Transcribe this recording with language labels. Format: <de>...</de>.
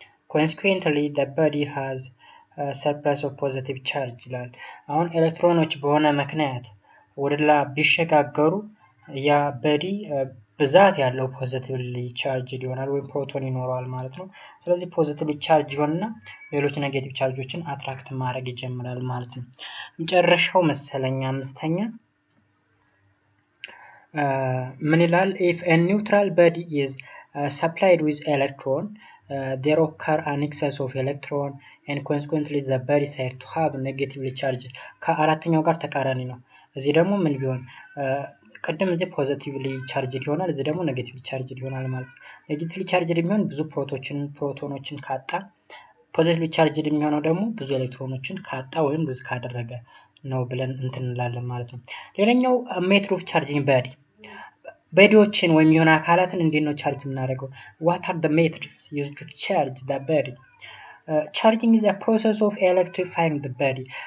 <en>consequently the body has a surplus of positive charge</en> <am>ይላል። አሁን ኤሌክትሮኖች በሆነ ምክንያት ወደላ ቢሸጋገሩ ያ በዲ ብዛት ያለው ፖዚቲቭሊ ቻርጅ ይሆናል ወይም ፕሮቶን ይኖረዋል ማለት ነው። ስለዚህ ፖዚቲቭሊ ቻርጅ ይሆንና ሌሎች ኔጌቲቭ ቻርጆችን አትራክት ማድረግ ይጀምራል ማለት ነው። መጨረሻው መሰለኛ አምስተኛ ምን ይላል?</am> <en>if a neutral body is supplied with electron there occur an excess of electron and consequently the body said to have negatively charged.</en> <am>ከአራተኛው ጋር ተቃራኒ ነው። እዚህ ደግሞ ምን ቢሆን ቀደም እዚህ ፖዚቲቭሊ ቻርጅድ ይሆናል፣ እዚህ ደግሞ ኔጌቲቭሊ ቻርጅድ ይሆናል ማለት ነው። ኔጌቲቭሊ ቻርጅድ የሚሆን ብዙ ፕሮቶኖችን ካጣ፣ ፖዚቲቭሊ ቻርጅድ የሚሆነው ደግሞ ብዙ ኤሌክትሮኖችን ካጣ ወይም ሉዝ ካደረገ ነው ብለን እንትን እንላለን ማለት ነው። ሌላኛው ሜትር ኦፍ ቻርጂንግ በዲዎችን ወይም የሆነ አካላትን እንዴት ነው ቻርጅ የምናደርገው?</am> <en>what are the methods used to charge the body? charging is a process of electrifying the body.</en>